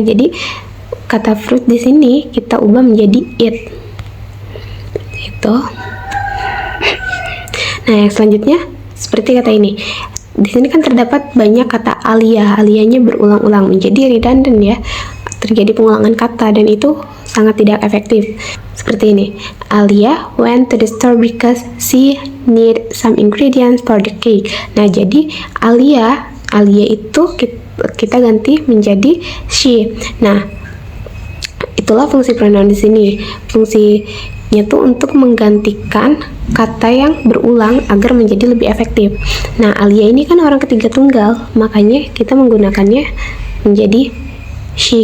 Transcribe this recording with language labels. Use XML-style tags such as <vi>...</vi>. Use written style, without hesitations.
<id>Jadi kata fruit di sini kita ubah menjadi it, itu. Nah, yang selanjutnya seperti kata ini. Di sini kan terdapat banyak kata alia. Alianya berulang-ulang, menjadi redundant ya. Terjadi pengulangan kata, dan itu sangat tidak efektif. Seperti ini.</id> <en>Alia went to the store because she need some ingredients for the cake.</en> <id>Nah, jadi Alia itu kita ganti menjadi she. Nah, itulah fungsi pronoun di sini. Fungsinya tuh untuk menggantikan kata yang berulang agar menjadi lebih efektif. Nah, Alia ini kan orang ketiga tunggal, makanya kita menggunakannya menjadi she.</id>